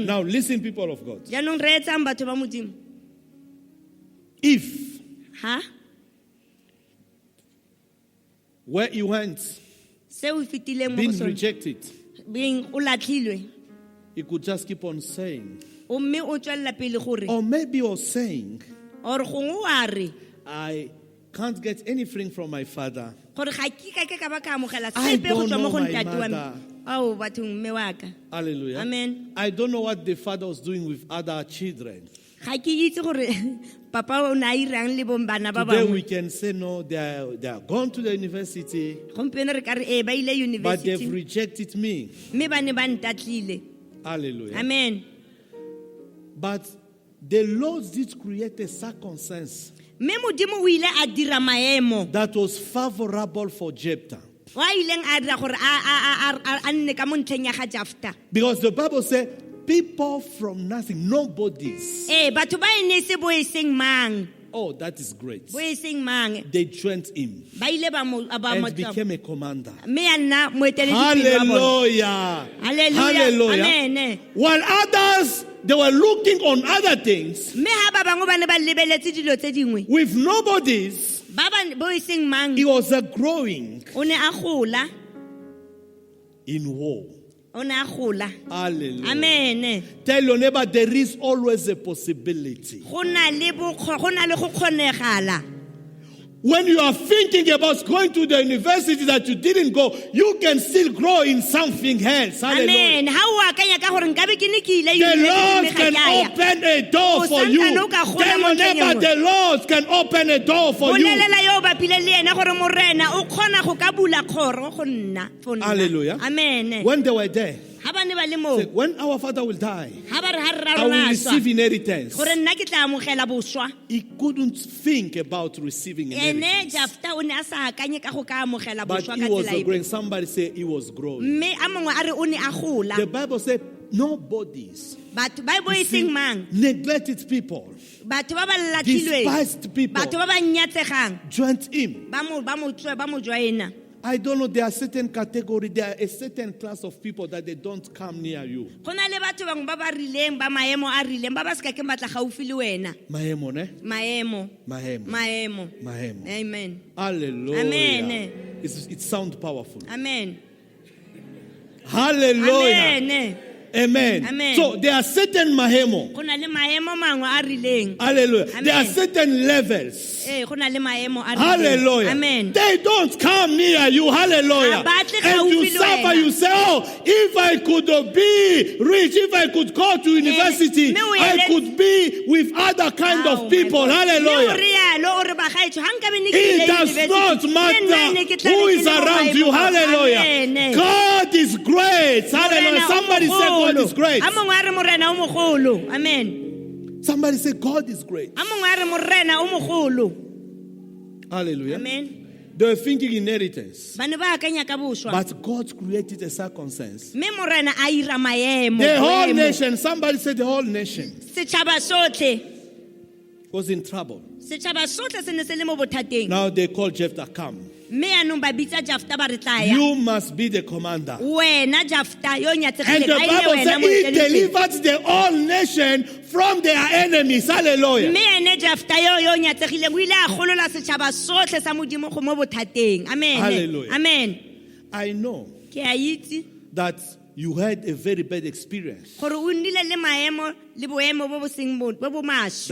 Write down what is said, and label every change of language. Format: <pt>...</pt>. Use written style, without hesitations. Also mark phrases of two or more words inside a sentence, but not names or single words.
<en>Now listen, people of God. If where you went, being rejected, he could just keep on saying, or maybe you're saying, I can't get anything from my father. I don't know my mother.</en> <tn>Ao bathong mme wa ka. Hallelujah. Amen.</tn> <en>I don't know what the father was doing with other children.</en> <tn>Ga ke itse gore papa o na irang le bana ba</tn> <en>Today we</en> <tn>bangwe.</tn> <en>can say no, they are gone to the university,</en> <tn>Gompieno re ka re ba ile</tn> <en>but they've</en> <tn>university.</tn> <en>rejected me.</en> <tn>Mme ba ne ba ntatlile. Hallelujah. Amen.</tn> <en>But the Lord did create a circumstance</en> <tn>Mme modimo o ile a dira maemo.</tn> <en>that was favorable for Jephthah.</en> <tn>Wa ileng a dira gore a nne ka mo ntlheng ya ga Jafta.</tn> <en>Because the Bible says, people from nothing, nobodies.</en> <tn>Batho ba ene se bo eseng mang.</tn> <en>Oh, that is great.</en> <tn>Bo eseng mang.</tn> <en>They joined him</en> <tn>Ba ile ba mo</tn> <en>and became a commander.</en> <tn>mme ya nna moeteledipele wa bona. Hallelujah. Hallelujah. Amen.</tn> <en>While others, they were looking on other things</en> <tn>Mme ha ba bangwe ba ne ba lebeletse dilo tse dingwe.</tn> <en>with nobodies,</en> <tn>Ba bo eseng mang.</tn> <en>he was growing</en> <tn>O ne a gola.</tn> <en>in war.</en> <tn>O ne a gola. Hallelujah. Amen.</tn> <en>Tell your neighbor there is always a possibility.</en> <tn>Go na le go kgonegala.</tn> <en>When you are thinking about going to the university that you didn't go, you can still grow in something else. Hallelujah. Amen.</en> <tn>Ha o akanya ka gore nkabe ke ne ke ile</tn> <en>The Lord</en> <tn>university</tn> <en>can</en> <tn>mme ga ya.</tn> <en>open a door for you.</en> <tn>Santsane o ka gola</tn> <en>Tell</en> <tn>mo</tn> <en>your</en> <tn>ntlheng</tn> <en>neighbor</en> <tn>e</tn> <en>the Lord can open a door for you.</en> <tn>Bolelela yo bapile le ena gore morena o kgona go ka bula kgoro go nna for nna. Hallelujah. Amen.</tn> <en>When they were there,</en> <tn>Ha ba ne ba le mo.</tn> <en>said, when our father will die,</en> <tn>Ha ba re ha re</tn> <en>I will</en> <tn>rarona</tn> <en>receive</en> <tn>swa.</tn> <en>inheritance.</en> <tn>Gore nna ke tla amogela boswa.</tn> <en>He couldn't think about receiving</en> <tn>Ene</tn> <en>inheritance.</en> <tn>Jafta o ne a sa akanye ka go ka amogela</tn> <en>But</en> <tn>boswa</tn> <en>he</en> <tn>ka</tn> <en>was</en> <tn>tsela</tn> <en>growing.</en> <tn>e.</tn> <en>Somebody say he was growing.</en> <tn>Mme a mongwe a re o ne a gola.</tn> <en>The Bible said, nobodies,</en> <tn>Batho ba bo</tn> <en>you see,</en> <tn>eseng mang.</tn> <en>neglected people,</en> <tn>Batho ba ba latlhilweng.</tn> <en>despised people,</en> <tn>Batho ba ba nyatsegang.</tn> <en>joined him.</en> <tn>Ba mo joina.</tn> <en>I don't know, there are certain category, there are a certain class of people that they don't come near you.</en> <tn>Go na le batho bangwe ba ba rileng ba maemo a rileng ba ba se ka ke batla gaufi le wena. Mahemo, ne? Maemo. Mahemo. Maemo. Mahemo. Amen. Hallelujah. Amen.</tn> <en>It sounds powerful. Amen. Hallelujah. Amen. Amen. Amen. So there are certain mahemo.</en> <tn>Go na le maemo mangwe a rileng. Hallelujah. Amen.</tn> <en>There are certain levels.</en> <tn>Go na le maemo a rileng. Hallelujah. Amen.</tn> <en>They don't come near you. Hallelujah.</en> <tn>Abatle</tn> <en>And you</en> <tn>gaufi le</tn> <en>suffer,</en> <tn>wena.</tn> <en>you say, oh, if I could be rich, if I could go to university,</en> <tn>me o</tn> <en>I ele- could be with other kind Oh, of my people. God. Hallelujah.</en> <tn>Mme o re yalo, o re bagaetsho, ha nkabe ne ke</tn> <en>It</en> <tn>ile</tn> <en>does</en> <tn>university,</tn> <en>not</en> <tn>le nna ne ke</tn> <en>matter</en> <tn>tla</tn> <en>who</en> <tn>be ke</tn> <en>is</en> <tn>le mo</tn> <en>around you.</en> <tn>maemong. Hallelujah. Amen.</tn> <en>God is great. Hallelujah.</en> <tn>Morena o</tn> <en>Somebody say God</en> <tn>mogolo.</tn> <en>is great.</en> <tn>A mongwe a re morena o mogolo. Amen.</tn> <en>Somebody say God is great.</en> <tn>A mongwe a re morena o mogolo. Hallelujah. Amen.</tn> <en>They were thinking inheritance.</en> <tn>Ba ne ba akanya ka boswa.</tn> <en>But God created a circumstance.</en> <tn>Mme morena a ira maemo.</tn> <en>The whole</en> <tn>boemo.</tn> <en>nation, somebody said the whole nation</en> <tn>Setšhaba sotlhe.</tn> <en>was in trouble.</en> <tn>Setšhaba sotlhe se ne se le mo bothateng.</tn> <en>Now they call Jephthah, come.</en> <tn>Mme yaanong ba bitsa Jafta ba re tla ya.</tn> <en>You must be the commander.</en> <tn>Wena Jafta yo</tn> <en>And</en> <tn>nyatsegileng</tn> <en>the</en> <tn>a ile</tn> <en>Bible</en> <tn>wena</tn> <en>said he</en> <tn>moeteledipele.</tn> <en>delivered the whole nation from their enemies. Hallelujah.</en> <tn>Mme ene Jafta yo nyatsegileng o ile a golola setšhaba sotlhe sa modimo go mo bothateng. Amen. Hallelujah. Amen.</tn> <en>I know</en> <tn>Ke a itse</tn> <en>that you had a very bad experience</en> <tn>gore o nnile le maemo le boemo bo bo seng bo bo maswe.</tn>